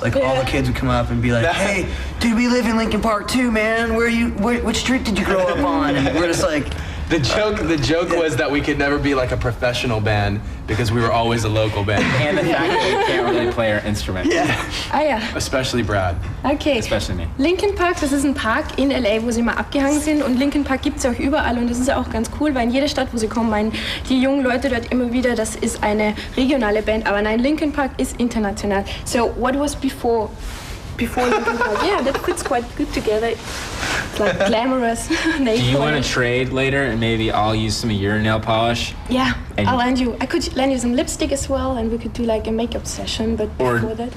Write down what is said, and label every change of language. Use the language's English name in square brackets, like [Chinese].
[English] Like all the kids would come up and be like, "Hey, dude, we live in Linkin Park too, man. Which street did you grow up on?" And we're just like. The joke was that we could never be like a professional band because we were always a local band. And the fact that we can't really play our instrument. Yeah. Ah ja. Especially Brad. Okay. Especially me. [German] Linkin Park, das ist ein Park in LA, wo sie mal abgehangen sind, und Linkin Park gibt es auch überall, und das ist ja auch ganz cool, weil in jeder Stadt, wo sie kommen, meinen die jungen Leute dort immer wieder, das ist eine regionale Band, aber nein, Linkin Park ist international. [English] So, what was before Linkin Park? Yeah, that fits quite good together. It's like glamorous. Do you want to trade later and maybe I'll use some of your nail polish? Yeah, And- I'll lend you. I could lend you some lipstick as well, and we could do like a makeup session. But Or before that,